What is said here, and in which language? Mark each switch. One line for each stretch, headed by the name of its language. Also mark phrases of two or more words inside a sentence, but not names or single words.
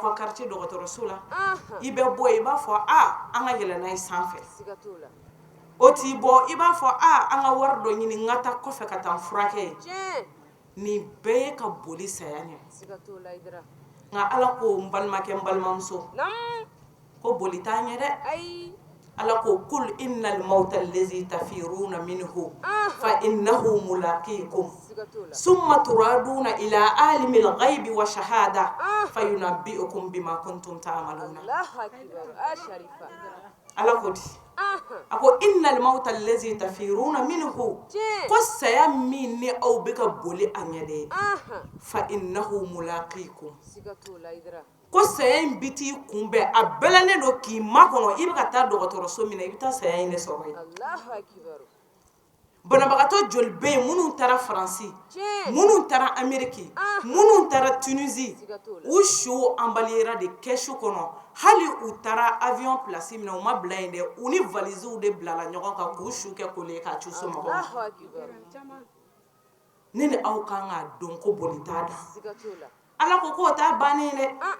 Bambara: ka quartier dɔgɔtɔrɔso la i bɛ bɔ i b'a fɔ an ka yɛlɛ n'a ye sanfɛ o t'i bɔ i b'a fɔ an ka wari dɔ ɲini n ka taa kɔfɛ ka taa n furakɛ nin bɛɛ ye ka boli saya ɲɛ nka ala ko n balimakɛ n balimamuso ko boli t'an ɲɛ dɛ ala ko
Arabic: قل إن الموت الذي تفرون منه فإنه ملاقيكم ثم تردون إلى عالم الغيب والشهادة فينبئكم بما كنتم تعملون
Bambara: ala ko di ako
Arabic: إن الموت الذي تفرون منه
Bambara: ko saya min ni aw bɛ ka boli a ɲɛ de
Arabic: فإنه ملاقيكم
Bambara: ko saya in bi t'i kunbɛn a bɛlɛnnen don k'i makɔnɔ i bɛ ka taa dɔgɔtɔrɔso min na i bɛ taa saya in de sɔrɔ yen banabagatɔ joli bɛ yen minnu taara faransi minnu taara ameriki minnu taara tunisi u su embaliyera de kɛsu kɔnɔ hali u taara avion place min na u ma bila yen dɛ u ni valiziw de bilala ɲɔgɔn kan k'u su kɛ kole k'a ci somɔgɔw ma ne ni aw kan k'a dɔn ko boli t'a da ala ko k'o t'a bannen dɛ